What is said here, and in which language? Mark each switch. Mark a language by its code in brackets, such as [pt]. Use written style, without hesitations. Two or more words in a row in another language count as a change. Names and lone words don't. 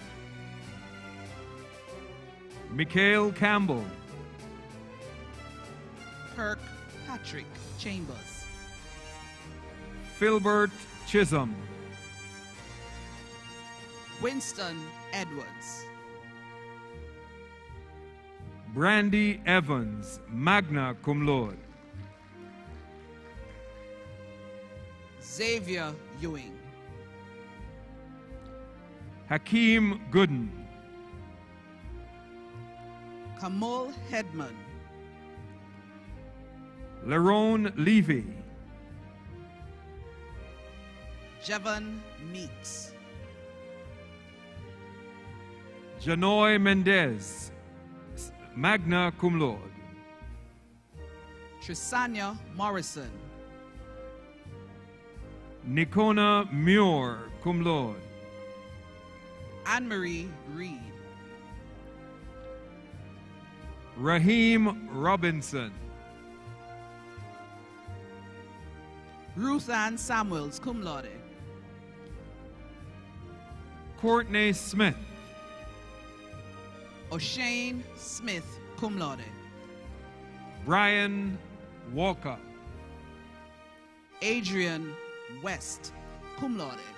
[en] Mikhail Campbell. Kirk Patrick Chambers. Filbert Chisholm. Winston Edwards. Brandy Evans, [la] magna cum laude. [en] Xavier Ewing. Hakeem Gooden. Kamal Hedman. Lerone Levy. Jevan Meeks. Janoy Mendez, [la] magna cum laude. [en] Trisanya Morrison. Nikona Muir, [la] cum laude. [en] Anne-Marie Reed. Raheem Robinson. Ruth Ann Samuels, [la] cum laude. [en] Courtney Smith. O'Shane Smith, [la] cum laude. [en] Brian Walker. Adrian West, [la] cum laude.